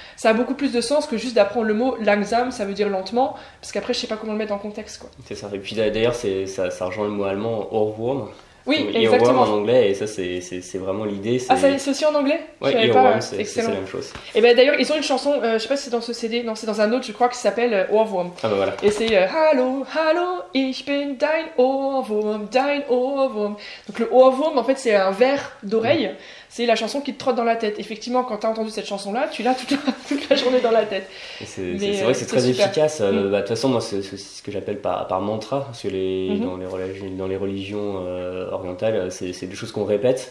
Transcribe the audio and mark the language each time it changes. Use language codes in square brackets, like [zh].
[fr] Ça a beaucoup plus de sens que juste d'apprendre le mot langsam, ça veut dire lentement, parce qu'après, je sais pas comment le mettre dans le contexte, quoi. C'est ça. Et puis d'ailleurs, ça rejoint le mot allemand Ohrwurm. Oui, exactement. En anglais, et ça, c'est vraiment l'idée. Ah, c'est aussi en anglais? Oui, Ohrwurm, c'est la même chose. Et d'ailleurs, ils ont une chanson, je sais pas si c'est dans ce CD, non, c'est dans un autre, je crois, qui s'appelle Ohrwurm. Ah bah voilà. [de] Et c'est Hallo, hallo, ich bin dein Ohrwurm, dein Ohrwurm. [fr] Donc le Ohrwurm, en fait, c'est un verre d'oreille. C'est la chanson qui te trotte dans la tête. Effectivement, quand tu as entendu cette chanson-là, tu l'as toute la journée dans la tête. C'est vrai que c'est très efficace. De toute façon, moi, c'est ce que j'appelle par mantra, parce que dans les religions orientales, c'est des choses qu'on répète.